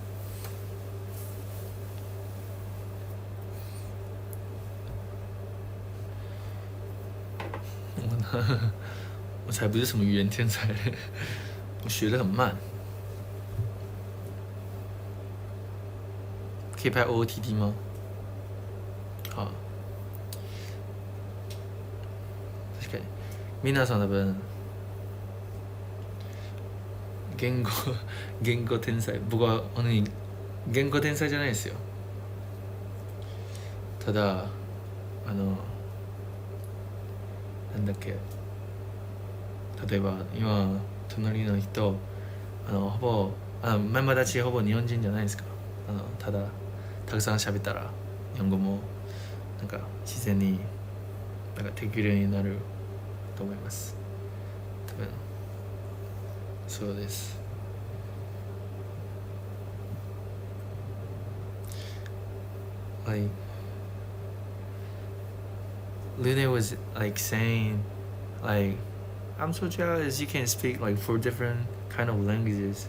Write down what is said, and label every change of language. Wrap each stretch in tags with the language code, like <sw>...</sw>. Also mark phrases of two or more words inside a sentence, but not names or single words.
<zh>我才不是什么语言天才，我学得很慢。可以拍 OOTD 吗？好。</zh> <ja>確かに皆さん多分言語天才。僕は本当に言語天才じゃないですよ。ただなんだっけ、例えば今隣の人ほぼメンバーたちほぼ日本人じゃないですか。ただたくさん喋ったら日本語もなんか自然になんかできるようになると思います。多分そうです。</ja> <en>Like Lune was like saying, like, I'm so jealous you can speak like 4 different kind of languages.</en>